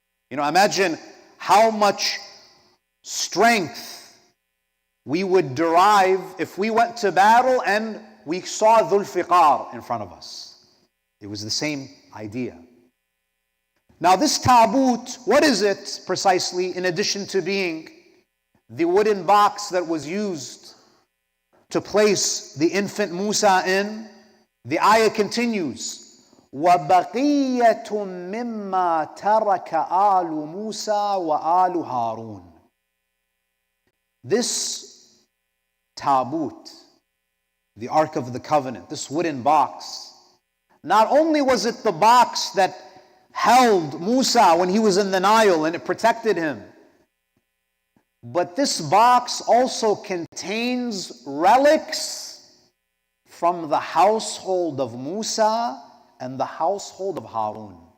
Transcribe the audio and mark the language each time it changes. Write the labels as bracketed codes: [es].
[en] You know, imagine how much strength we would derive if we went to battle and we saw Dhul Fiqar in front of us. It was the same idea. Now this Talut, what is it precisely, in addition to being the wooden box that was used to place the infant Musa in? The ayah continues, [ar] وَبَقِيَّةٌ مِّمَّا تَرَكَ آلُ مُوسَى وَآلُ هَارُونَ. [en] This Talut, the Ark of the Covenant, this wooden box, not only was it the box that held Musa when he was in the Nile and it protected him, but this box also contains relics from the household of Musa and the household of Harun.